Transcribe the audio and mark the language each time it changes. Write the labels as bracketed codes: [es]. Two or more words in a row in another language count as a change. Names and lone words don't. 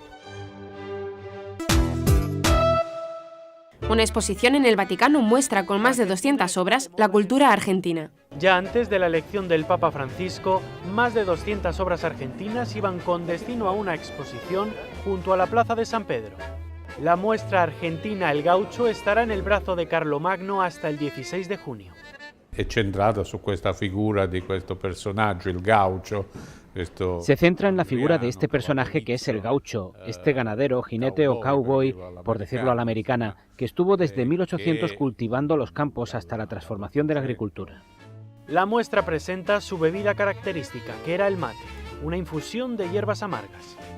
[es] Una exposición en el Vaticano muestra con más de 200 obras la cultura argentina. Ya antes de la elección del Papa Francisco, más de 200 obras argentinas iban con destino a una exposición junto a la Plaza de San Pedro. La muestra argentina El Gaucho estará en el brazo de Carlomagno hasta el 16 de junio. [it] È centrata su questa figura di questo personaggio, il Gaucho. [es] Se centra en la figura de este personaje que es el gaucho, este ganadero, jinete o cowboy, por decirlo a la americana, que estuvo desde 1800 cultivando los campos hasta la transformación de la agricultura. La muestra presenta su bebida característica, que era el mate, una infusión de hierbas amargas.